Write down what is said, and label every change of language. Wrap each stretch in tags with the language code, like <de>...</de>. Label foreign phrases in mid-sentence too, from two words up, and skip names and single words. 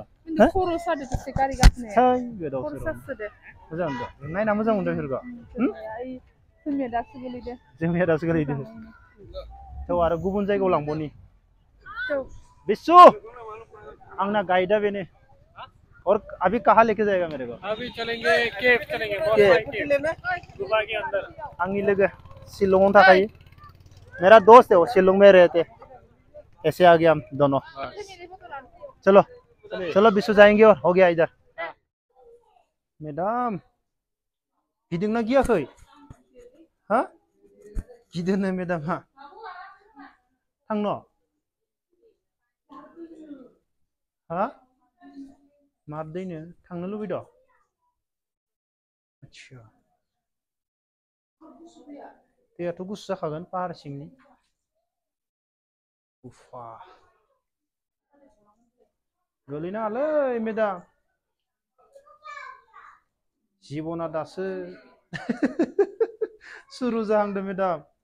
<brx>खिन्थु खर' सादो दसे गारि गाखोनाया थै गोदाव खर' सोराव सासोदो मोजां मोनदों नायना मोजां मोनदों बेफोरखौ जोंनिया दासो गोलैदो जोंनिया दासो गोलैदो थ' आरो गुबुन जायगायाव लांबनि बिस्सु आंना गाइडा बेनो</brx> <hi>और अभी कहाँ लेके जाएगा मेरे को अभी चलेंगे केव चलेंगे गुफा के अंदर</hi> <brx>आंनि लोगो शिलंआव थाखायो</brx> <hi>मेरा दोस्त है वो शिलोंग में रहते ऐसे आ गया हम दोनों चलो चलो विश्व जाएंगे और हो गया इधर</hi> <brx>मेडम गिदिंना गियाखै हा गिदोनो मेडम हा थांनो हा माबदैनो थांनो लुबैदों आच्छा दैयाथ' गुसु जाखागोन पाहार सिंनि उफा गोलैनाङालै मेडाम जिबना दासो सुरु जाहांदों मेडाम</brx>